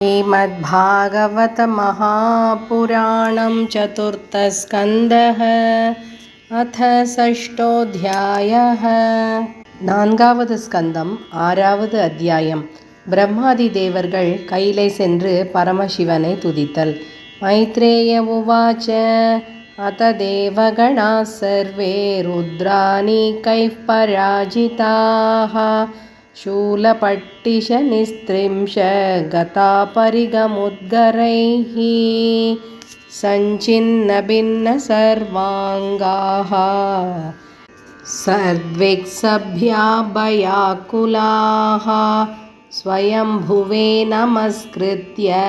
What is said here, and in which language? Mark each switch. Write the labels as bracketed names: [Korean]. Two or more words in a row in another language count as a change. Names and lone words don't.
[Sanskrit] श्रीमद्भागवत महापुराणं चतुर्थस्कन्धः अथ षष्ठोऽध्यायः [Tamil] நான்காவது ஸ்கந்தம் ஆறாவது அத்தியாயம். பிரம்மாதி தேவர்கள் கையிலே சென்று பரமசிவனை துதித்தல். [Sanskrit] मैत्रेय उवाच अथ देवगणाः सर्वे रुद्रानीकैः पराजिताः शूलपट्टिशनिस्त्रिंश गता परिगमुद्गरैः सञ्चिन्नभिन्नसर्वाङ्गाः सर्द्विक्सभ्याभयाकुलाः स्वयंभुवे नमस्कृत्य